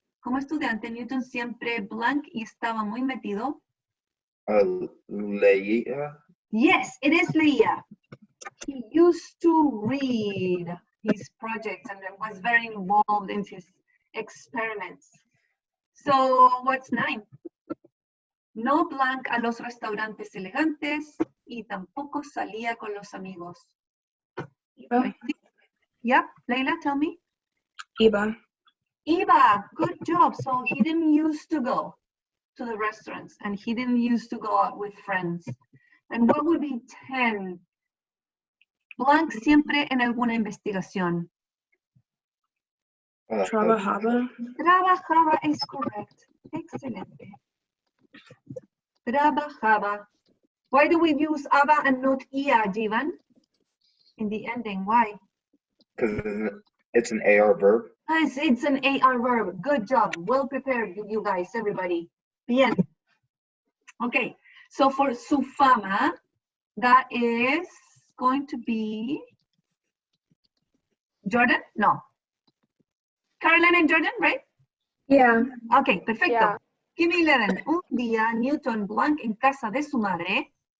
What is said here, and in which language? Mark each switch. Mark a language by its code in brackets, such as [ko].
[es] Como estudiante, Newton siempre blank y estaba muy metido. Leía. [en] Yes, it is Leia. He used to read his projects and was very involved in his experiments. So what's 9? [es] No blank a los restaurantes elegantes y tampoco salía con los amigos. Iba. [en] Yep, Leila, tell me. [es] Iba. [en] Iba, good job. So he didn't used to go to the restaurants and he didn't used to go out with friends. And what would be 10? [es] Blank siempre en alguna investigación. Trabajaba. Trabajaba [en] is correct. [es] Excelente. Trabajaba. [en] Why do we use aba and not ia, Jivan? In the ending, why? Because it's an AR verb. Yes, it's an AR verb. Good job. Well prepared, you guys, everybody. Bien. Okay, so for su fama, that is going to be Jordan? No. Caroline and Jordan, right? Yeah. Okay, perfecto. Yeah. Give me 11. [es] Un día, Newton Blanc en casa de su madre.